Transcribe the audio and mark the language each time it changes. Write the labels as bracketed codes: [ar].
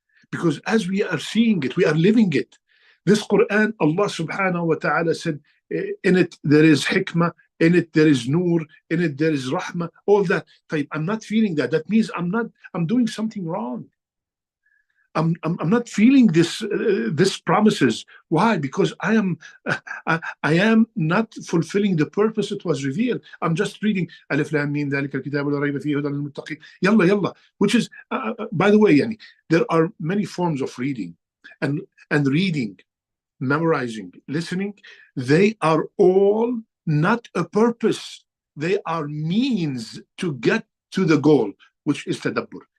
[en] Because as we are seeing it, we are living it. This Quran, Allah subhanahu wa ta'ala said, in it there is hikmah, in it there is nur, in it there is rahmah, all that. I'm not feeling that. That means I'm doing something wrong. I'm not feeling this promises. Why? Because I am not fulfilling the purpose it was revealed. I'm just reading [ar] Alif Lam Mim ذلك الكتاب لا ريب فيه هدى للمتقين. [en] Yalla yalla, which is by the way, yani, there are many forms of reading, and reading, memorizing, listening. They are all not a purpose. They are means to get to the goal, which is tadabbur.